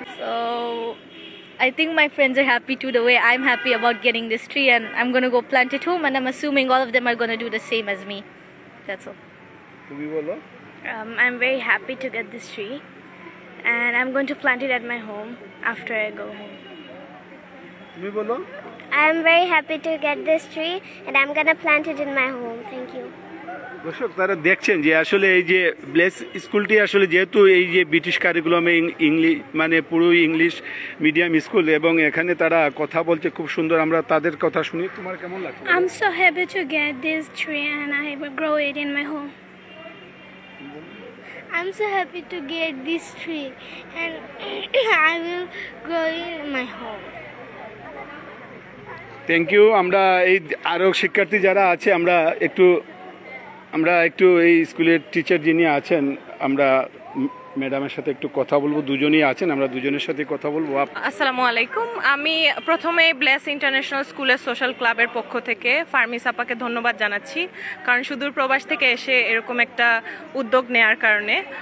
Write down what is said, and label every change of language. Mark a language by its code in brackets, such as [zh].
[en] So I think my friends are happy too, the way I'm happy about getting this tree, and I'm going to go plant it home, and I'm assuming all of them are going to do the same as me. That's all. [bn] তুমি বলো। [en] I'm very happy to get this tree, and I'm going to plant it at my home after I go home. [bn] তুমি বলো। [en] I'm very happy to get this tree, and I'm going to plant it in my home. Thank you. [bn] দর্শক, তারা দেখছেন যে আসলে এই যে bless স্কুলটি আসলে যেহেতু এই যে ব্রিটিশ কারিকুলামে ইংলিশ পুরো ইংলিশ মিডিয়াম স্কুল এবং এখানে তারা কথা বলছে খুব সুন্দর। আমরা তাদের কথা শুনি। তোমার কেমন লাগছে? [en] I'm so happy to get this tree, and I will grow it in my home. I'm so happy to get this tree, and I will grow it in my home. Thank you. [bn] আমরা এই আরও শিক্ষার্থী যারা আছে আমরা একটু এই স্কুলের টিচার যিনি আছেন আমরা ম্যাডামের সাথে একটু কথা বলবো। দুজনই আছেন, আমরা দুজনের সাথে কথা বলবো। আসসালামু আলাইকুম। আমি প্রথমে ব্লেস ইন্টারন্যাশনাল স্কুলের সোশ্যাল ক্লাবের পক্ষ থেকে ফারমিস আপাকে ধন্যবাদ জানাচ্ছি, কারণ সুদূর প্রবাস থেকে এসে এরকম একটা উদ্যোগ নেয়ার কারণে।